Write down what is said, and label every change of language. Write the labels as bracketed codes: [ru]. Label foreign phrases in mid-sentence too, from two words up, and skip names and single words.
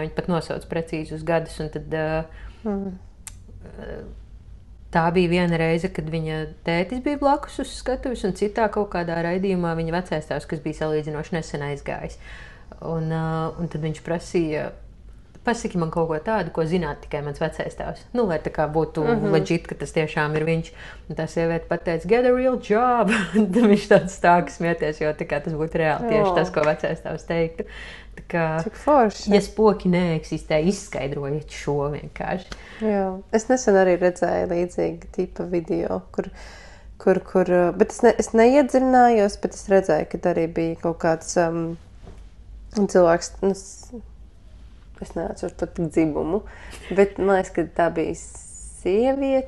[lv] Viņi pat nosauc precīzi uz gadus, un tad tā bija viena reize, kad viņa tētis bija blakus uz skatuves, un citā kaut kādā raidījumā viņa vecais tēvs, kas bija salīdzinoši nesen aizgājis. Un tad viņš prasīja, pasaki man kaut ko tādu, ko zināt tikai mans vecais tēvs. Lai tā kā būtu legit, ka tas tiešām ir viņš. Un tā sieviete pateica, [en] get a real job. [lv] Tad viņš tāds stāka smieties, jo tā kā tas būtu reāli tieši tas, ko vecais tēvs teiktu. Tā kā, cik forši. Ja spoki neeksistē, izskaidrojiet šo vienkārši. Jā. Es nesen arī redzēju līdzīgu tipa video, kur bet es neiedziļinājos, bet es redzēju, ka arī bija kaut kāds cilvēks, es neatceros pat dzimumu, bet man liekas, ka tā bija sieviete.